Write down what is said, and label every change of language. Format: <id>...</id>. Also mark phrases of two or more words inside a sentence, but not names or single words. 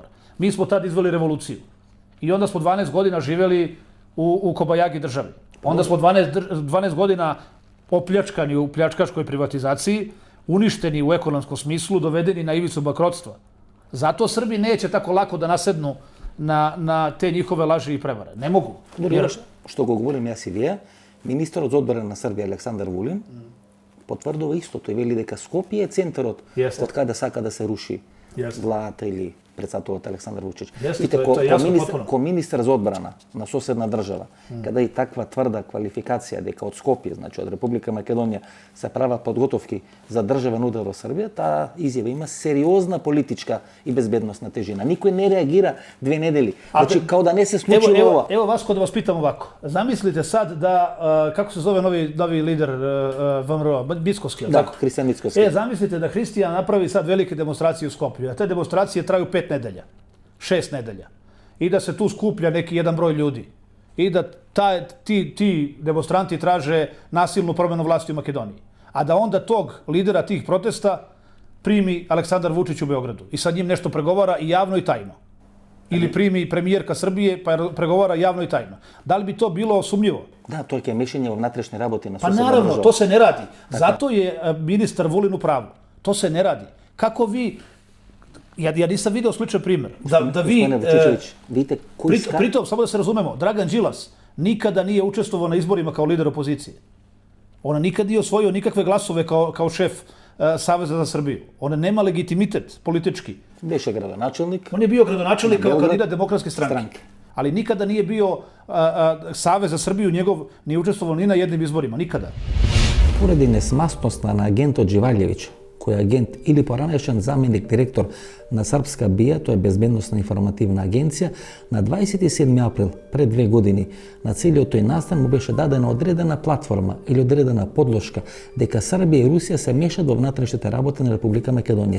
<sr>Mi smo tad izveli revoluciju. I onda smo 12 godina živjeli u kobajagi državi. Onda smo 12 godina opljačkani u pljačkaškoj privatizaciji, uništeni u ekonomskom smislu, dovedeni na ivicu bankrotstva. Zato Srbi neće tako lako da nasednu na te njihove laži i prevare. Ne mogu.</sr> <mk>Што го говорим јас и вие, министерот за одбрана на Србија Александар Вулин потврдува исто. Тој вели дека Скопје е центарот од каде сака да се руши владата или председателот Александар Вучич. Ко министер за одбрана на соседна држава, каде и таква тврда квалификација дека од Скопје, значи од Република Македонија, се прават подготовки за државен удар во Србија, таа изјава има сериозна политичка и безбедносна тежина. Никој не реагира 2 недели. Значи, као да не се случило ова.</mk> <sr>Evo Vasko, da vas pitam ovako. Zamislite sad da, kako se zove novi lider VMRO, Bickovski, Da, Hristijan Bickovski. Zamislite da Hristijan napravi sad velike demonstracije u Skoplju, a te demonstracije traju 5 nedelja, 6 nedelja. I da se tu skuplja neki jedan broj ljudi. I da ti demonstranti traže nasilnu promjenu vlasti u Makedoniji. A da onda tog lidera tih protesta primi Aleksandar Vučić u Beogradu. I sa njim nešto pregovara i javno i tajno. Ili primi premijerka Srbije pa pregovara javno i tajno. Da li bi to bilo sumnjivo? Da, to je mišljenje o</sr> <mk>внатрешнje работи на</mk> <sr>Pa susednu naravno, državu. to se ne radi. Zato je ministar Vulin u pravu. To se ne radi. Kako vi... Ja nisam video sličan primjer. Da vi... Gospodine Vučićević, vidite koji Pritom, samo da se razumemo, Dragan Đilas nikada nije učestvovao na izborima kao lider opozicije. Ona nikad nije osvojio nikakve glasove kao šef Saveza za Srbiju. Ona nema legitimitet politički.</sr> <mk>Беше gradonačelnik.</mk> <sr>On je bio gradonačelnik kao Beograd, kandidat Demokratske stranke. Ali nikada nije bio Savez za Srbiju, njegov nije učestvovao ni na jednim izborima, nikada.</sr> <mk>Поради несмастноста на агентот Дживалјевиќ, кој е агент или поранешен заменик директор на Српска БИА, тоа е Безбедносна информативна агенција, на 27 април пред 2 години на целиот тој настан му беше дадена одредена платформа или одредена подлошка дека Србија и Русија се мешат во внатрешните работи на Република Македонија.</mk>